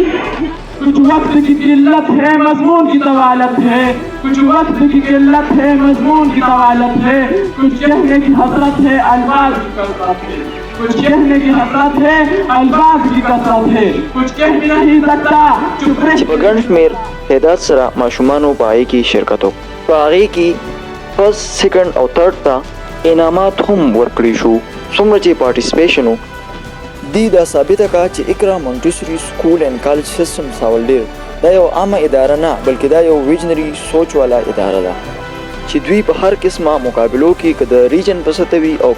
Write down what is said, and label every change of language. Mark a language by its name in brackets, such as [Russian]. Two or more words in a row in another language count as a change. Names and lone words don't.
[Urdu] کچھ وقت کی قلت ہے مضمون کی طوالت ہے کچھ وقت کی قلت ہے مضمون کی طوالت ہے کچھ کہنے کی حسرت ہے الفاظ کی کثرت ہے کچھ کہنے کی حسرت ہے الفاظ کی کثرت ہے کچھ کہہ بھی نہیں سکتا چپ رہ [Pashto] چې په ګڼ شمېر تعداد سره ماشومانو په هغې کې شرکت وکړو په هغې کې [English] first second [Pashto] او تھرډ ته انعامات هم ورکړي شو څومره چې پارټیسپیشن و دی دا ثابته کا چې اقرا مونټسری سکول اینڈ کالج سیسټم ساولډیر دا یو عامه اداره نه بلکې دا یو ویژنري سوچ والا اداره ده چې دوی په هر قسمه مقابلو کې که د ریجن په سطح وي او